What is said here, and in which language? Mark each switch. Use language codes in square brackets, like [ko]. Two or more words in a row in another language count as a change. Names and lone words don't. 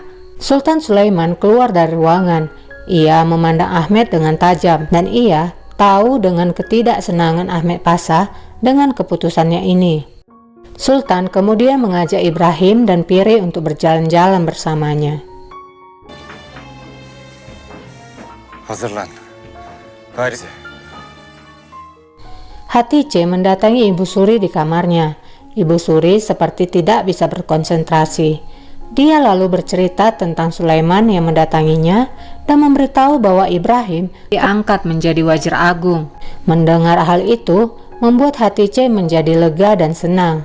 [id] Sultan Sulaiman keluar dari ruangan. Ia memandang Ahmed dengan tajam dan ia tahu dengan ketidaksenangan Ahmed Pasha dengan keputusannya ini. Sultan kemudian mengajak Ibrahim dan Piri untuk berjalan-jalan bersamanya. [tr] Hazırlan. Gayri. [id] Hatice mendatangi Ibu Suri di kamarnya. Ibu Suri seperti tidak bisa berkonsentrasi. Dia lalu bercerita tentang Sulaiman yang mendatanginya dan memberitahu bahwa Ibrahim diangkat menjadi Wazir Agung. Mendengar hal itu membuat Hatice menjadi lega dan senang.